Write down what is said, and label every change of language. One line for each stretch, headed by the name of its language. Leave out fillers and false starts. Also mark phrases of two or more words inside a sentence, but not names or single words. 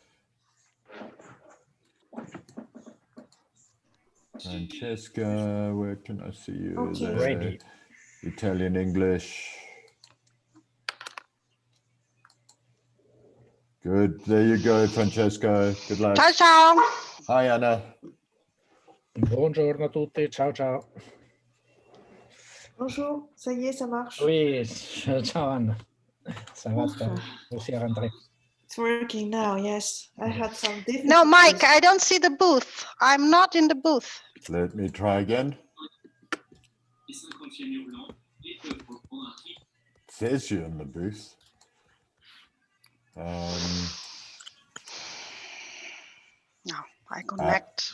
English: Francesca, where can I see you? Okay. There. Ready. Italian, English. Good. There you go, Francesca. Good luck.
Italian: Ciao, ciao.
English: Hi, Anna.
Italian: Buongiorno a tutti. Ciao, ciao.
French: Bonjour, ça y est, ça marche. Oui, ciao Anna. Ça va, aussi rentré.
English: It's working now, yes. I had some difficulties. No, Mike, I don't see the booth. I'm not in the booth. Let me try again. It says you're in the booth. No, I connect.